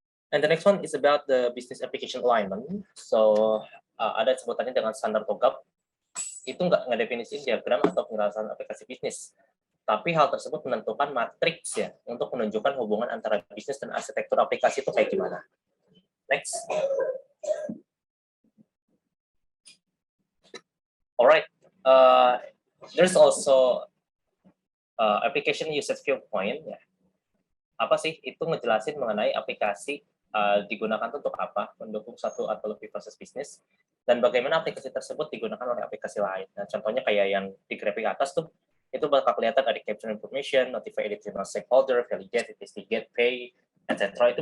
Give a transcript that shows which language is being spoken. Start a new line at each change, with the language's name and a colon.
English: And the next one is about the business application alignment. So
Indonesian: ada sebutannya dengan standar TOGAP, itu nggak ngedefinisiin diagram atau penjelasan aplikasi bisnis. Tapi hal tersebut menentukan matriks ya untuk menunjukkan hubungan antara bisnis dan arsitektur aplikasi itu kayak gimana.
English: Next. Alright, there's also application usage viewpoint ya.
Indonesian: Apa sih itu ngejelasin mengenai aplikasi digunakan untuk apa, mendukung satu atau lebih proses bisnis, dan bagaimana aplikasi tersebut digunakan oleh aplikasi lain. Nah, contohnya kayak yang di grafik atas tuh, itu bakal kelihatan ada capture information, notify additional stakeholder, validate, investigate, pay, etc.